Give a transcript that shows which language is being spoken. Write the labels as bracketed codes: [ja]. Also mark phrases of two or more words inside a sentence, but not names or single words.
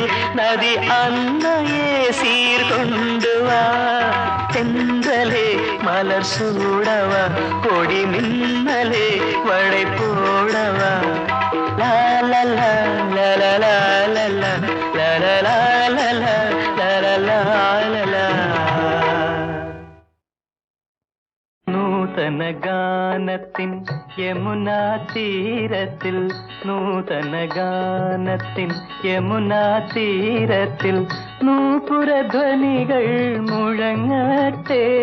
[ta] நதி அன்னையே சீர்கொண்டு வா தென்றலே மலர் சூடவா கொடி மின்னலே வளை போடவா லா லா லா லா லா லா லா லா லா லா லா லா லா லா லா. [ml] നൂതന ഗാനത്തിൻ യമുനാ തീരത്തിൽ നൂതന ഗാനത്തിൻ യമുനാ തീരത്തിൽ നൂപുരധ്വനികൾ മുഴങ്ങട്ടെ